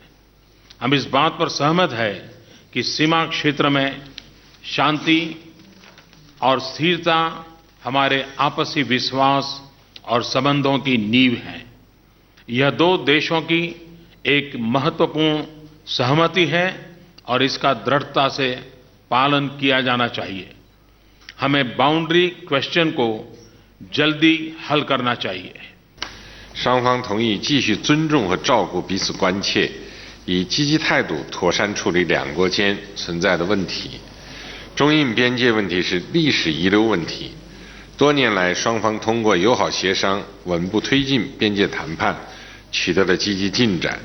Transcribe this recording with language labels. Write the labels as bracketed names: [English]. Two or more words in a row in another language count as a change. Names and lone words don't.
[Hindi] हम इस बात पर सहमत हैं कि सीमा क्षेत्र में शांति और स्थिरता हमारे आपसी विश्वास और संबंधों की नींव है। यह दो देशों की एक महत्वपूर्ण सहमति है और इसका दृढ़ता से पालन किया जाना चाहिए। हमें [English] boundary question [Hindi] को जल्दी हल करना चाहिए। [Chinese] 双方同意继续尊重和照顾彼此关切，以积极态度妥善处理两国间存在的问题。中印边界问题是历史遗留问题，多年来双方通过友好协商稳步推进边界谈判，取得了积极进展。